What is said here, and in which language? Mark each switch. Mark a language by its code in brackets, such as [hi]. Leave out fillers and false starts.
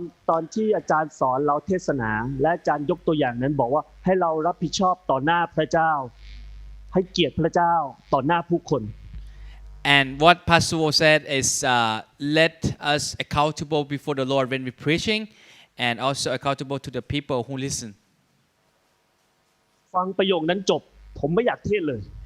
[th] ตอนที่อาจารย์สอนเราเทศนาและอาจารย์ยกตัวอย่างนั้นบอกว่าให้เรารับผิดชอบต่อหน้าพระเจ้า ให้เกียรติพระเจ้าต่อหน้าผู้คน [en] And what Pastor Walsh said is let us accountable before the Lord when we're preaching, and also accountable to the people who listen. [th] ฟังประโยคนั้นจบผมไม่อยากเทศเลย